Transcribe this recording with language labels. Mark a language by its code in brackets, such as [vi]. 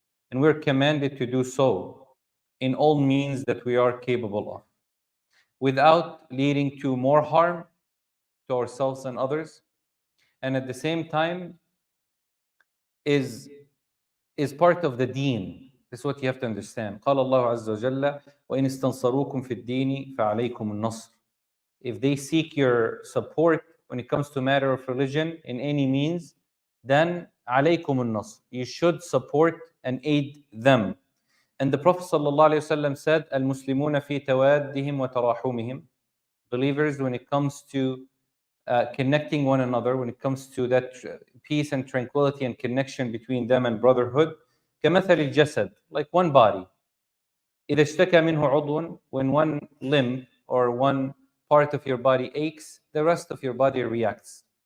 [en] And we're commanded to do so in all means that we are capable of, without leading to more harm to ourselves and others, and at the same time is part of the deen. This is what you have to understand. [ar] قال الله عز وجل وإن استنصروكم في الدين فعليكم النصر. [en] If they seek your support when it comes to matter of religion in any means, then [ar] عليكم النصر. [en] You should support and aid them. And the Prophet ﷺ said, [ar] المسلمون في توادهم وتراحمهم. [en] Believers, when it comes to connecting one another, when it comes to that peace and tranquility and connection between them and brotherhood, [ar] كمثل الجسد, [en] like one body. [ar] إذا اشتكى منه عضو, [en] when one limb or one part of your body aches, the rest of your body reacts.